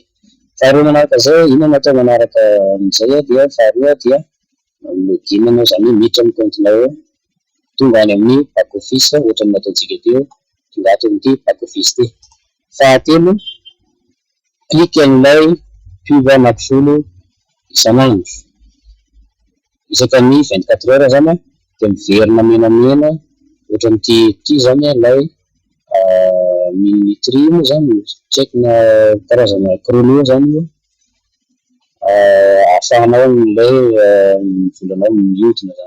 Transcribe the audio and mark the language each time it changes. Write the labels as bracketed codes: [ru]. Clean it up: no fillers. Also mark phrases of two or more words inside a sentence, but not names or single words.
[mg] Faharoa manaraka zay ino natao manaraka amin'izay dia faharoa dia login anao zany miditra amin'ny comptenao tonga any amin'ny [en] back office [mg] ohatra ny nataontsika teo tonga ato amin'ity [en] back office [mg] ity. Fahatelo clique an'ilay pub anankifolo isan'andro isaka ny 24 heures zany dia miverina menamena ohatra n'ity zany ilay minuterie moa zany tsy haiko na karazana chrono zany io ahafahanao n'ilay volanao mihodina zany.